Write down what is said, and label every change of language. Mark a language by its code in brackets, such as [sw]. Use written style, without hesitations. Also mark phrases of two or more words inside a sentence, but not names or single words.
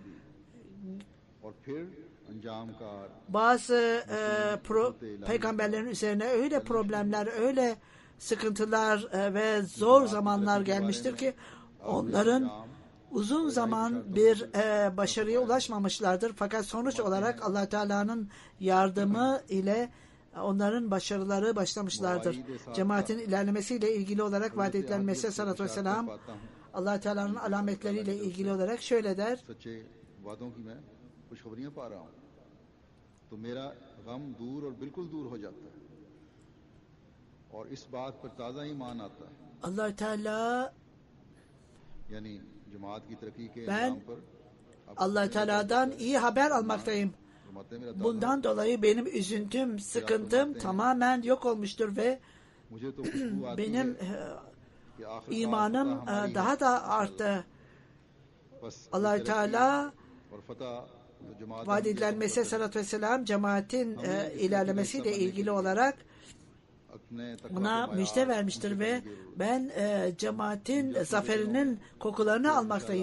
[tr] Bazı peygamberlerin üzerine öyle problemler, öyle sıkıntılar ve zor zamanlar gelmiştir ki onların uzun zaman bir başarıya ulaşmamışlardır. Fakat sonuç olarak Allah Teala'nın yardımı ile onların başarıları başlamışlardır. Cemaatin ilerlemesiyle ilgili olarak vaat edilen Mesih [ar] صلى الله عليه وسلم [tr] Allah Teala'nın alametleriyle ilgili olarak şöyle der: [ur] تو میرا غم دور اور بالکل دور ہو جاتا ہے اور اس بات پر تازہ ایمان آتا ہے. [tr] Allah Teala yani cemaat ki [ur] ترقی کے [tr] ben [ur] نام پر [tr] Allah Teala'dan iyi haber almaktayım. Bundan dolayı benim üzüntüm, sıkıntım tamamen yok olmuştur ve benim imanım daha da arttı. Allah Teala vaat edilen Mesih [ar] صلى الله عليه وسلم [tr] cemaatin ilerlemesiyle ilgili olarak buna müjde vermiştir ve ben cemaatin zaferinin kokularını almaktayım.